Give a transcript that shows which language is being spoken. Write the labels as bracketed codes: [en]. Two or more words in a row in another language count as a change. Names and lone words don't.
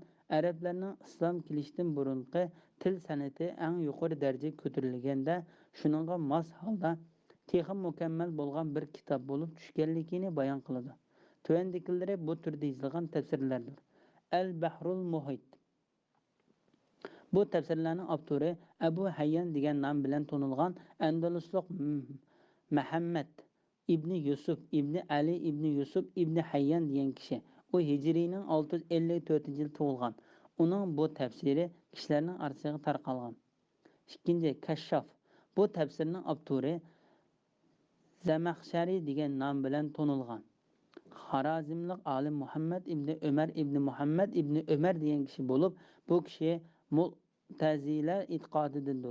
[uz] Arablarning islom kelishidan burungi til san'ati eng yuqori darajaga ko'tarilganda, shuningga mos holda texnik mukammal bo'lgan bir kitob bo'lib tushganligini bayon qiladi. Tuvandikilari bu turda yozilgan tafsirlardir. Al-Bahrul Muhit. Bu tafsirlarning avtori Abu Hayyan degan nom bilan tanilgan Andaluslik Muhammad ibn Yusuf ibn Ali ibn Yusuf ibn Hayyan degan kishi. U Hijriyning 654-yil tug'ilgan. Uning bu tafsiri kishilarning orasiga tarqalgan. Ikkinchi, Kashshaf. Bu tafsirning avtori Zamaxshari degan nom bilan tanilgan. Xorazmlik olim Muhammad ibn Umar ibn Muhammad ibn Umar degan kishi bo'lib, bu kishi Mu'tazila e'tiqodidandir.